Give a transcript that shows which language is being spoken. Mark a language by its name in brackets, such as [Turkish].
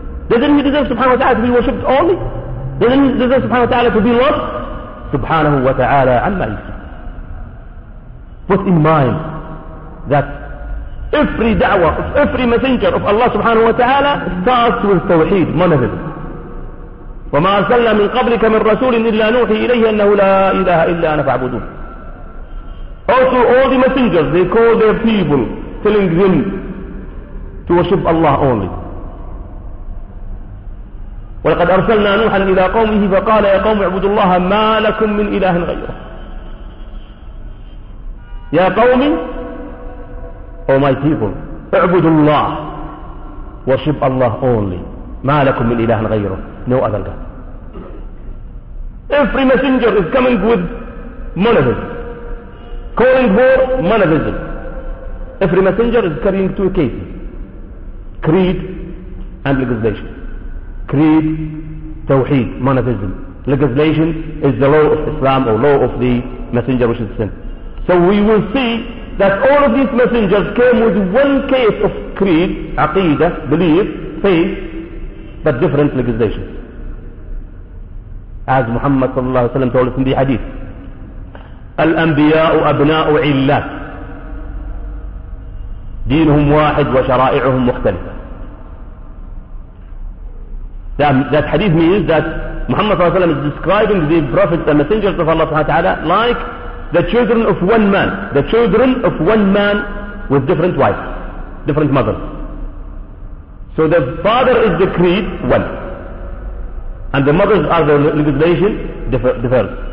[English] Doesn't he deserve, subhanahu wa ta'ala, to be worshipped only? Doesn't he deserve, subhanahu wa ta'ala, to be loved? Subhanahu wa ta'ala, amma yusuf. Put in mind that every da'wah, every messenger of Allah, subhanahu wa ta'ala, starts with tawheed, monotheism. [Arabic] وما أرسلنا من قبلك من رسول إلا نوحي إليه أنه لا إله إلا أنا فاعبدون. [English] Also all the messengers, they call their people, telling them to worship Allah only. [Arabic] ولقد أرسلنا نوحا إلى قومه فقال يا قوم اعبدوا الله ما لكم من إله غيره. يا قوم, [English] oh my people, [Arabic] اعبدوا الله, [English] worship Allah only. [Arabic] ما لكم من إله غيره. [English] No other God. Every messenger is coming with monotheism, calling for monotheism. Every messenger is carrying two cases: creed and legislation. Creed, tawheed, monotheism. Legislation is the law of Islam or law of the messenger which is sent. So we will see that all of these messengers came with one case of creed, aqidah, belief, faith, but different legislation. As Muhammad صلى الله عليه وسلم told us in the hadith, [Arabic] الأنبياء أبناء علات دينهم واحد وشرائعهم مختلفة. [English] That hadith means that Muhammad صلى الله عليه وسلم is describing the prophets and messengers of Allah تعالى like the children of one man with different wives, different mothers. So the father is the creed one, and the mothers are the legislation diverse.